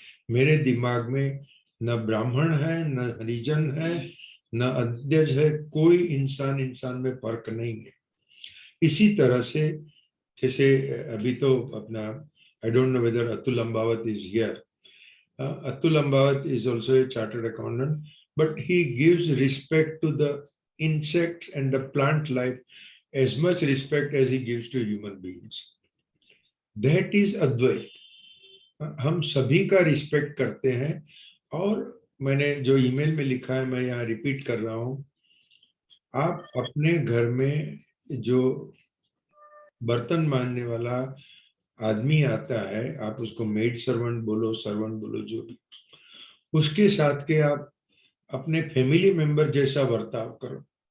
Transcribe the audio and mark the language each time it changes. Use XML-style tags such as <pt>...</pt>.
<hi>मेरे दिमाग में न ब्राह्मण है, न हरिजन है, न अध्यज है, कोई इंसान इंसान में फर्क नहीं है। इसी तरह से जैसे अभी तो अपना</hi> <en>I don't know whether Atul Ambawat is here. Atul Ambawat is also a chartered accountant, but he gives respect to the insects and the plant life as much respect as he gives to human beings. That is Advait.</en> <hi>हम सभी का respect करते हैं। और मैंने जो email में लिखा है मैं यहाँ रिपीट कर रहा हूँ, आप अपने घर में जो बर्तन मांजने वाला आदमी आता है, आप उसको मेड सर्वेंट बोलो, सर्वेंट बोलो, जो भी, उसके साथ के आप अपने फैमिली मेंबर जैसा बर्ताव करो।</hi>